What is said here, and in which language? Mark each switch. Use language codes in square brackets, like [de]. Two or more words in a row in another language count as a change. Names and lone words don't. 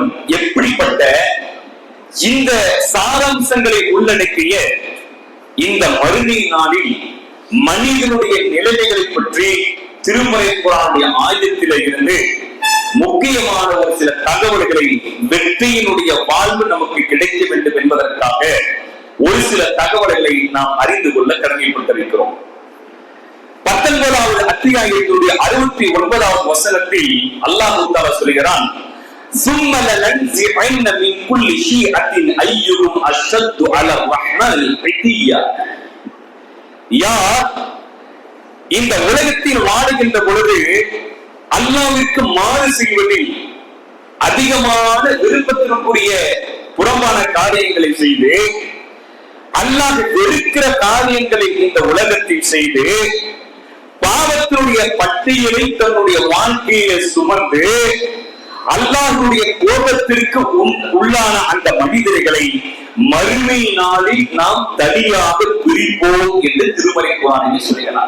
[ta] எப்படிப்பட்ட இந்த சாராம்சங்களை உள்ளடக்கிய இந்த மறுமை நாளில் மனிதனுடைய நிலைமைகளை பற்றி திருமறை குர்ஆனுடைய ஆயத்திலே இருந்து முக்கியமான ஒரு சில தகவல்களை, வெற்றியினுடைய வாழ்வு நமக்கு கிடைக்க வேண்டும் என்பதற்காக ஒரு சில தகவல்களை நாம் அறிந்து கொள்ள கடமைப்பட்டிருக்கிறோம். 19வது அத்தியாயத்தினுடைய 69வது வசனத்தில் அல்லாஹ் தஆலா சொல்கிறான், [ar] ثُمَّ لَنَنزِعَنَّ مِنْ كُلِّ شِيعَةٍ أَيُّهُمْ أَشَدُّ عَلَى الرَّحْمَنِ عِتِيًّا. [ta] யார் இந்த உலகத்தில் வாழுகின்ற பொழுது அல்லாஹ்விற்கு மாறு செய்வதில் அதிகமான விருப்பத்திற்குரிய புறம்பான காரியங்களை செய்து, அல்லாஹ் வெறுக்கிற காரியங்களை இந்த உலகத்தில் செய்து, பாவத்தினுடைய பட்டியலை தன்னுடைய வாழ்க்கையை சுமந்து அல்லாஹ்வுடைய கோபத்திற்கு உள்ளான அந்த மனிதர்களை மறுமை நாளில் நாம் தனியாக பிரிப்போம் என்று திருமறை குர்ஆனில் சொல்கிறார்.